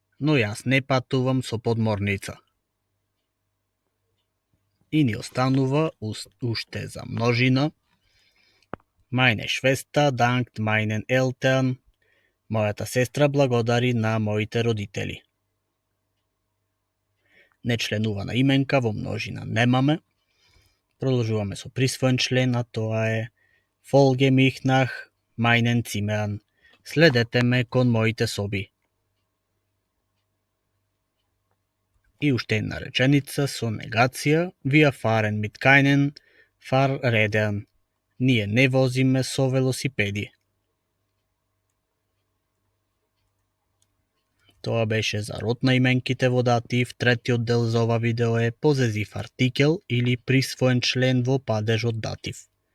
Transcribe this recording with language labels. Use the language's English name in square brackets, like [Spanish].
[Macedonian] Но јас не патувам со подморница. И ни останува уште за множина. [German] Meine Schwester dankt meinen Eltern. [Macedonian] Мојата сестра благодари на моите родители. Нечленувана именка во множина немаме. Продолжуваме со присвоен член, а тоа е [German] Folge mich nach meinen Zimmern. [Macedonian] Следете ме кон моите соби. И уште една реченица со негација. [German] Wir fahren mit keinen Fahrrädern. [Macedonian] Ние не возиме со велосипеди. Тоа беше за род на именките во датив. Третиот дел за ова видео е позезив артикел или присвоен член во падежот датив.